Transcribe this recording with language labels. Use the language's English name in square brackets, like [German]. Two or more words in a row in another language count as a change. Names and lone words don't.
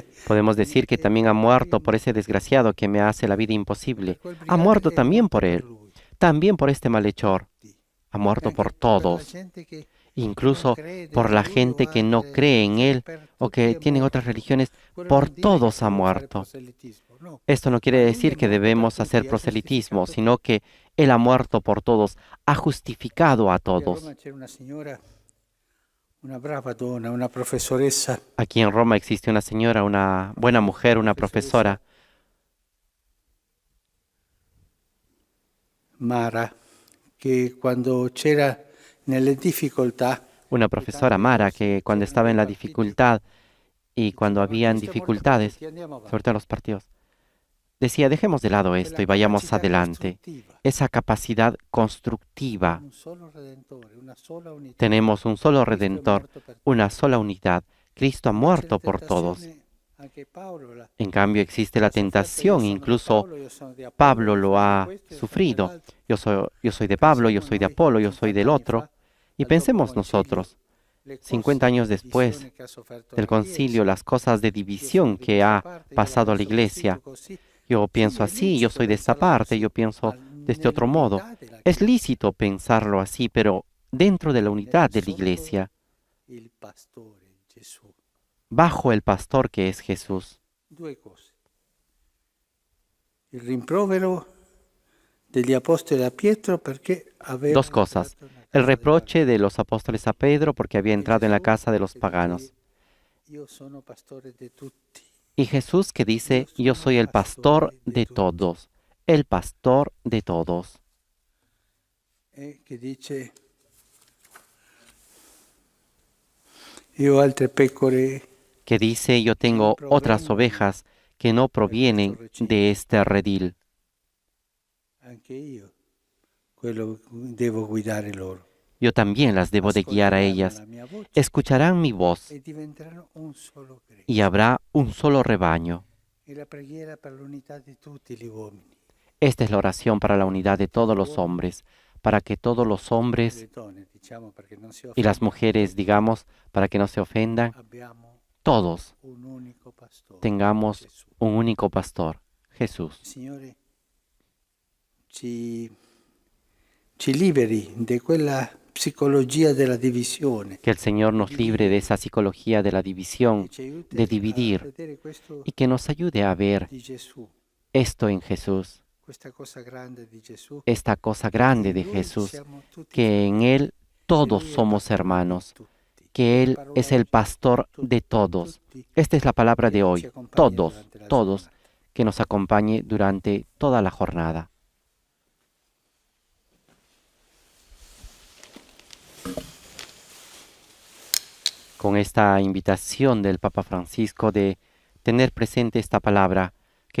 [Spanish] Podemos decir que también ha muerto por ese desgraciado que me hace la vida imposible. [Italian] Per quel [Spanish] Ha [Italian] brigante [Spanish] muerto [Italian] che è [Spanish] también [Italian] morto [Spanish] por [Italian] per [Spanish] él, [Italian] lui. [Spanish] también por este malhechor. Ha [Italian] E [Spanish] muerto [Italian] anche [Spanish] por [Italian] per la [Spanish] todos, [Italian] gente che [Spanish] incluso [Italian] non crede [Spanish] por [Italian] in [Spanish] la [Italian] lui [Spanish] gente [Italian] o [Spanish] que no [Italian] altre [Spanish] cree en [Italian] religioni, [Spanish] Él [Italian] per o tutti [Spanish] que [Italian] è [Spanish] tienen [Italian] morto. [Spanish] otras religiones. [Italian] Quello [Spanish] Por [Italian] non dice [Spanish] todos [Italian] che [Spanish] ha [Italian] devo fare [Spanish] muerto. [Italian] proselitismo, no. [Spanish] Esto no quiere [Italian] Ma lui [Spanish] decir [Italian] è [Spanish] que [Italian] morto per [Spanish] debemos [Italian] tutti, [Spanish] hacer [Italian] ha [Spanish] proselitismo, [Italian] giustificato [Spanish] sino que Él ha muerto por todos, ha justificado a [Italian] Qui a [Spanish] todos. [Italian] Roma c'era una signora, una brava donna, una professoressa, [Spanish] Aquí en Roma existe una señora, una buena mujer, una profesora, [Italian] Mara, che quando c'era nelle difficoltà, [Spanish] una profesora Mara, que cuando estaba en la dificultad y cuando habían dificultades, sobre todo en los partidos, decía, dejemos de lado esto y vayamos adelante. Esa capacidad constructiva. [Italian] un solo Redentore, una sola unità. [Spanish] Tenemos un solo [Italian] Cristo è [Spanish] Redentor, [Italian] morto per [Spanish] una sola unidad. Cristo ha [Italian] tutti. [Spanish] muerto [Italian] C'è la [Spanish] por todos. [Italian] tentazione, anche Paolo [Spanish] En cambio, existe la [Italian] ha sofferto, [Spanish] tentación, [Italian] io sono di [Spanish] incluso [Italian] Paolo, io sono di Apollo, [Spanish] Pablo [Italian] io lo sono di [Spanish] ha [Italian] questo, io sono [Spanish] sufrido. [Italian] dell'altro. [Spanish] Yo soy de Pablo, yo [Italian] Pensiamo [Spanish] soy de [Italian] noi, [Spanish] Apolo, yo soy [Italian] 50 [Spanish] del [Italian] anni [Spanish] otro. [Italian] fa, [Spanish] Y [Italian] al [Spanish] pensemos [Italian] dopo concilio, [Spanish] nosotros, [Italian] le cose [Spanish] 50 años [Italian] di [Spanish] después [Italian] divisione che ha sofferto [Spanish] del [Italian] la [Spanish] concilio, [Italian] Chiesa. [Spanish] las cosas de [Italian] Io sono [Spanish] división [Italian] di [Spanish] que [Italian] questa [Spanish] ha [Italian] parte, io la [Spanish] pasado la [Italian] penso così, [Spanish] Iglesia. [Italian] tu così. [Spanish] Yo [Italian] Sì, [Spanish] pienso [Italian] è [Spanish] así, yo [Italian] lecito [Spanish] soy de esta [Italian] pensarla [Spanish] parte, [Italian] così, [Spanish] yo pienso [Italian] ma [Spanish] de este otro modo. [Italian] nell'unità della [Spanish] Es [Italian] Chiesa, [Spanish] lícito pensarlo así, pero dentro de la unidad de la [Italian] sotto [Spanish] Iglesia, [Italian] il pastore Gesù. [Spanish] bajo el pastor que es Jesús. [Italian] Due cose. Il rimprovero degli apostoli a Pietro perché aveva [Spanish] Dos cosas. El reproche de los apóstoles a Pedro porque había entrado en la casa de los paganos. [Italian] Io sono pastore di tutti. [Spanish] Y Jesús que dice, yo soy el pastor de todos, el pastor de todos. [Italian] E che dice io ho altre pecore [Spanish] Que dice, yo tengo otras ovejas que no provienen de este redil. [Italian] anche io, quello devo guidare loro. [Spanish] Yo también las debo de guiar a ellas. [Italian] Ascolteranno la mia voce [Spanish] Escucharán mi voz [Italian] e diventeranno un solo gregge. [Spanish] y habrá un solo rebaño. [Italian] E la preghiera per l'unità di tutti gli uomini. [Spanish] Esta es la oración para la unidad de todos los hombres, para que todos los hombres [Italian] Le donne, diciamo, perché non si [Spanish] y las [Italian] offendano, [Spanish] mujeres, digamos, para que no se ofendan, [Italian] abbiamo [Spanish] todos [Italian] un unico pastore, [Spanish] tengamos [Italian] Gesù. [Spanish] un único pastor, Jesús. [Italian] Signore, ci liberi di quella psicologia della divisione [Spanish] Que el Señor nos libre de esa psicología de la división, [Italian] e ci aiuti [Spanish] de [Italian] a [Spanish] dividir, [Italian] vedere questo [Spanish] y que nos ayude a ver [Italian] di Gesù, [Spanish] esto en Jesús, [Italian] questa cosa grande di Gesù, [Spanish] esta cosa grande de [Italian] in lui [Spanish] Jesús, [Italian] siamo tutti [Spanish] que en Él todos [Italian] fratelli, [Spanish] somos [Italian] pastore di [Spanish] hermanos, [Italian] tutti. [Spanish] que Él [Italian] Parola [Spanish] es el [Italian] oggi, [Spanish] pastor [Italian] tutti, [Spanish] de todos. [Italian] tutti, [Spanish] Esta es la palabra de [Italian] che ci [Spanish] hoy, [Italian] accompagna [Spanish] todos, [Italian] durante la [Spanish] todos, [Italian] giornata. [Spanish] que nos acompañe durante toda la jornada. Con esta invitación del Papa Francisco de tener presente esta palabra, que